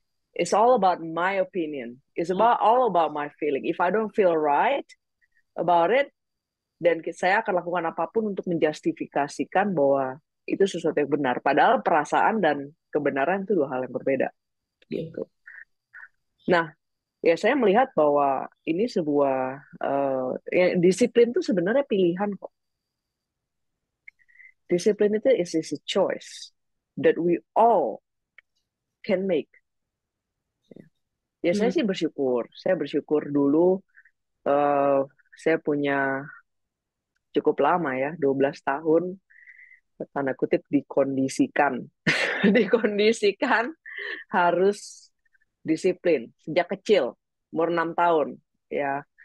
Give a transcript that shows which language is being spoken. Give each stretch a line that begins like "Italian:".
English: It's all about my opinion. It's about all about my feeling. If I don't feel right about it,
Indonesian: dan saya akan lakukan apapun untuk menjustifikasikan bahwa itu sesuatu yang benar. Padahal perasaan dan kebenaran itu dua hal yang berbeda. Gitu. Nah, ya saya melihat bahwa ini sebuah ya, disiplin itu sebenarnya pilihan kok. Disiplin itu
English: is a choice that we all can make.
Indonesian: Ya saya sih bersyukur. Saya bersyukur dulu uh, saya punya cukup lama ya, 12 tahun tanda kutip dikondisikan. Dikondisikan harus disiplin sejak kecil, umur 6 tahun ya.